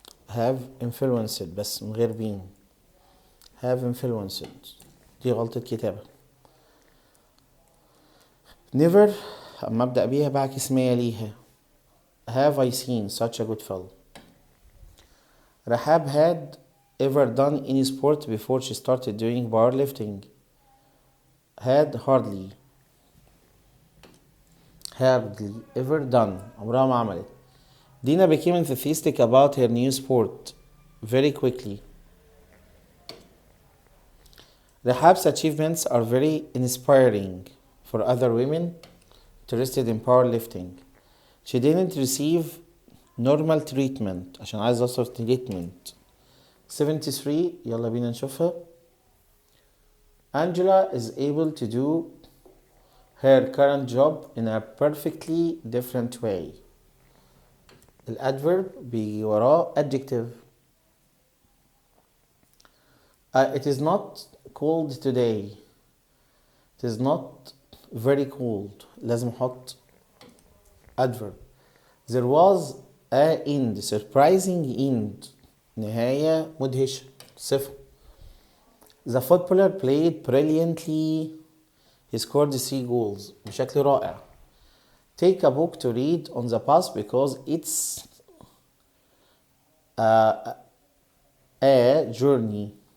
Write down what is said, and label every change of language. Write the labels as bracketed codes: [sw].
[en] Have influenced [ar] بس من غير بين. [en] Have influenced. [ar] دي غلطة كتابة. Never أما أبدأ بيها بعكس ما يليها. [en] Have I seen such a good film? Rahab had ever done any sport before she started doing powerlifting. Had hardly ever done. [ar] عمرها ما عملت. [en] Dina became enthusiastic about her new sport very quickly. Rahab's achievements are very inspiring for other women interested in powerlifting. She didn't receive normal treatment [ar] عشان عايز اوصل [en] treatment. [ar] 73 يلا بينا نشوفها. [en] Angela is able to do her current job in a perfectly different way. [ar] الادverb بيجي وراه adjective. [en] It is not cold today. It is not very cold. [ar] لازم احط adverb. [en] There was a end, surprising end. [ar] نهاية مدهشة. صفة. [en] The footballer played brilliantly. He scored 3 goals. [ar] بشكل رائع. [en] Take a book to read on the bus because it's a journey.